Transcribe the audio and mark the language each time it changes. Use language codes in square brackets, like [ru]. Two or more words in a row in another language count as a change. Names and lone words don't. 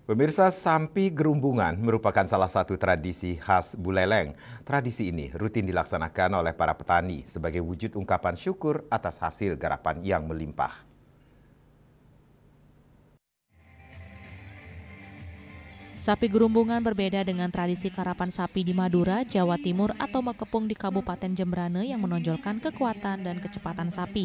[id] Pemirsa, Sampi Gerumbungan merupakan salah satu tradisi khas Buleleng. Tradisi ini rutin dilaksanakan oleh para petani sebagai wujud ungkapan syukur atas hasil garapan yang melimpah. Sapi Gerumbungan berbeda dengan tradisi karapan sapi di Madura, Jawa Timur atau Mekepung di Kabupaten Jembrane yang menonjolkan kekuatan dan kecepatan sapi.